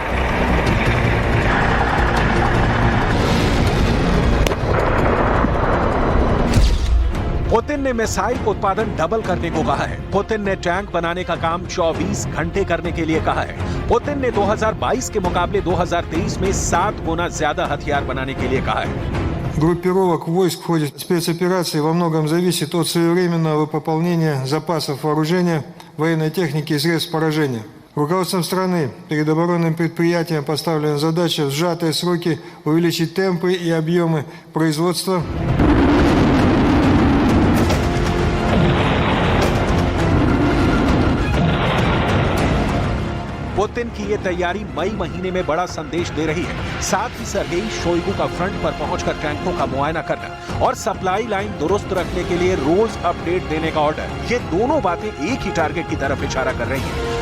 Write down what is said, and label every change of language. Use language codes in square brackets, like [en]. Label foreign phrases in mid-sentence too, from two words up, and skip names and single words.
[hi] पुतिन ने मिसाइल उत्पादन डबल करने को कहा है। पुतिन ने टैंक बनाने का काम 24 घंटे करने के लिए कहा है। पुतिन ने 2022 के मुकाबले 2023 में 7 गुना ज्यादा हथियार बनाने के लिए कहा है। [ru] Группировок войск в ходе спецоперации во многом зависит от своевременного пополнения запасов вооружения, военной техники и средств поражения. Руководством страны перед оборонным предприятием поставлена задача в сжатые сроки увеличить темпы и объемы производства. [hi] पुतिन की ये तैयारी मई महीने में बड़ा संदेश दे रही है। साथ ही सर्गेई शोइगु का फ्रंट पर पहुंचकर टैंकों का मुआयना करना और [en] supply line [hi] दुरुस्त रखने के लिए रोज अपडेट देने का ऑर्डर, ये दोनों बातें एक ही टारगेट की तरफ इशारा कर रही हैं।